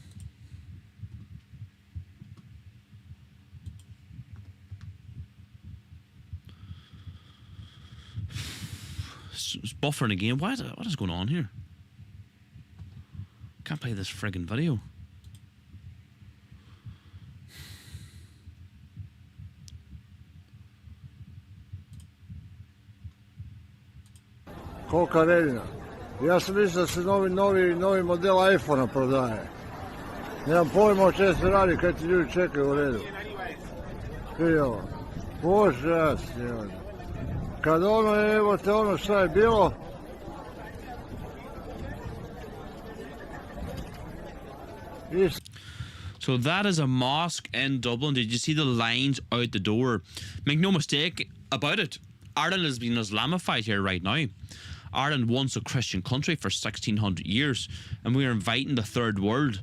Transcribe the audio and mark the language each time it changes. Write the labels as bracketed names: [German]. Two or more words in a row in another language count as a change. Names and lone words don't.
[English] It's buffering again. What is going on here? Can't play this friggin' video. [Bosnian] Koliko redina. Ja sam mislio da se novi model iPhone-a prodaje. Nemam pojma o čemu se radi kad ti ljudi čekaju u redu. Vidi ovo. Bože, ja snimam. Kad evo te šta je bilo. [English] So that is a mosque in Dublin. Did you see the lines out the door? Make no mistake about it. Ireland has been Islamified here right now. Ireland once a Christian country for 1600 years, and we are inviting the third world.